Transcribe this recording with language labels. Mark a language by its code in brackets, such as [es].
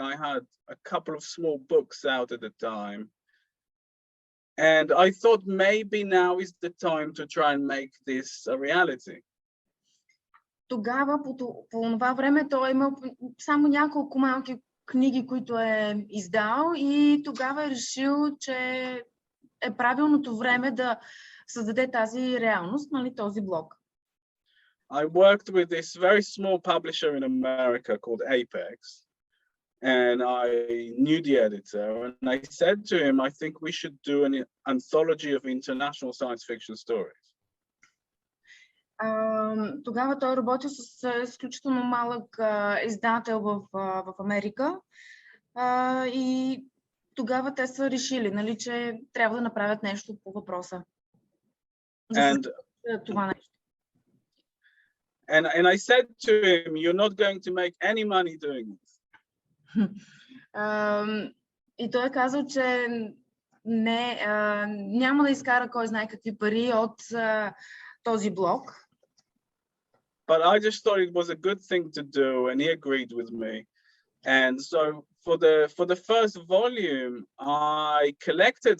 [en] I had a couple of small books out at the time. And I thought maybe now is the time to try and make this a reality. [bg] Тогава, по това време, той е имал само няколко малки книги, които е издал, и тогава е решил, че е правилното време да създаде тази реалност, нали, този блог. [en] I worked with this very small publisher in America called Apex, and I knew the editor, and I said to him, I think we should do an anthology of international science fiction stories. [bg] Тогава той работи с изключително малък издател в Америка, и тогава те са решили, нали, че трябва да направят нещо по въпроса. Това нещо. [en] And I said to him, you're not going to make any money doing this. [bg] И той е казал, че няма да изкара кой знае какви пари от този блог. [en] But I just thought it was a good thing to do, and he agreed with me. And so for the first volume, I collected.